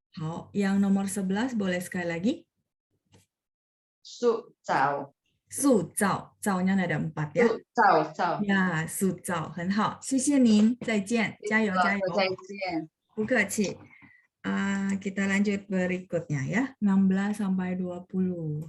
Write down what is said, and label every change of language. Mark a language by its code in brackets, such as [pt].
[id] 好，yang nomor 11 boleh sekali lagi. [zh] 塑造， [id] 塑造，造nya ada 4 ya. [zh] 塑造造。呀，塑造很好，谢谢您，再见，加油加油。再见。不客气。 [id] Kita lanjut berikutnya ya, 16 sampai 20.